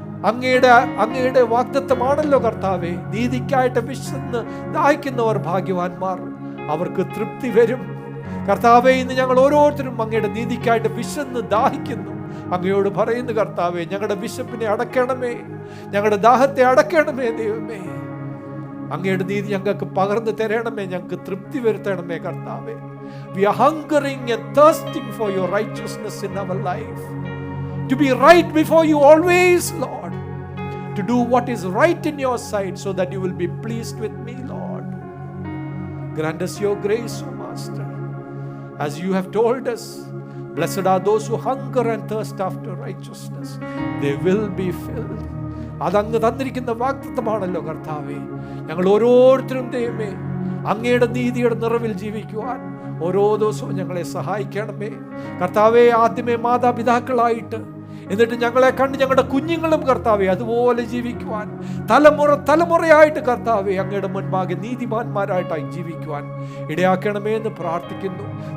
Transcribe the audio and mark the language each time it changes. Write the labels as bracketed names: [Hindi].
[Malayalam] അങ്ങയുടെ വാഗ്ദത്തമാണല്ലോ കർത്താവേ, നീതിക്കായിട്ട് വിശന്ന് ദാഹിക്കുന്നവർ ഭാഗ്യവാന്മാർ, അവർക്ക് തൃപ്തി വരും. കർത്താവേ, ഇന്ന് ഞങ്ങൾ ഓരോരുത്തരും അങ്ങയുടെ നീതിക്കായിട്ട് വിശന്ന് ദാഹിക്കുന്നു. അങ്ങയോട് പറയുന്നു കർത്താവേ, ഞങ്ങളുടെ വിശപ്പിനെ അടക്കണമേ, ഞങ്ങളുടെ ദാഹത്തെ അടക്കണമേ. ദൈവമേ, അങ്ങയുടെ നീതി ഞങ്ങൾക്ക് പകർന്നു തരണമേ, ഞങ്ങൾക്ക് തൃപ്തി വരുത്തണമേ. [English] കർത്താവേ, we are hungering and thirsting for your righteousness in our life, to be right before you always, Lord, to do what is right in your sight, so that you will be pleased with me, Lord. Grant us your grace, O Master, as you have told us, blessed are those who hunger and thirst after righteousness, they will be filled. [Malayalam] അതങ്ങ് തന്നിരിക്കുന്ന വാഗ്ദത്തമാണല്ലോ കർത്താവേ. ഞങ്ങൾ ഓരോരുത്തരും ദൈവമേ അങ്ങയുടെ നീതിയുടെ നിറവിൽ ജീവിക്കുവാൻ ഓരോ ദിവസവും ഞങ്ങളെ സഹായിക്കണമേ. കർത്താവേ, ആദ്യമേ മാതാപിതാക്കളായിട്ട്, എന്നിട്ട് ഞങ്ങളെ കണ്ട് ഞങ്ങളുടെ കുഞ്ഞുങ്ങളും കർത്താവേ അതുപോലെ ജീവിക്കുവാൻ, തലമുറയായിട്ട് കർത്താവേ അങ്ങയുടെ മുൻപാകെ നീതിമാന്മാരായിട്ടായി ജീവിക്കുവാൻ ഇടയാക്കണമേ എന്ന് പ്രാർത്ഥിക്കുന്നു.